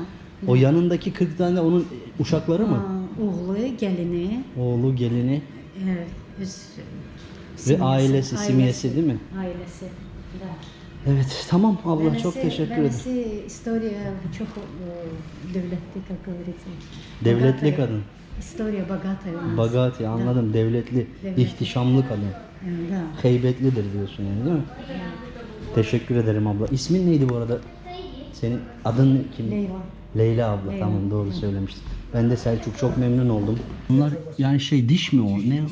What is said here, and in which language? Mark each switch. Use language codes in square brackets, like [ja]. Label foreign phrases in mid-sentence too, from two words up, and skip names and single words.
[tr] O yanındaki 40 tane onun uşakları mı? [az] Oğlu, gəlini, [tr] Oğlu, gelini öz ve ailesi, simyesi değil mi? [az] Ailəsi. Da. [tr] Evet, tamam abla, çok teşekkür ederim. [az] Mənəsi istoriya çox dövlətli, [ru] как говорится. [tr] Devletli [ru] Bogатая. [tr] kadın. [ru] İstoriya bogатая у нас. [tr] Bagati, anladım. Devletli, Devletli. ihtişamlı kadın. Da. Heybetlidir diyorsun yani değil mi? Teşekkür ederim abla. İsmin neydi bu arada? Senin adın kim? Leyla. Leyla abla. Leyla. Tamam, doğru söylemiştin. Ben de Selçuk, çok memnun oldum. Bunlar yani şey, diş mi o? Ne?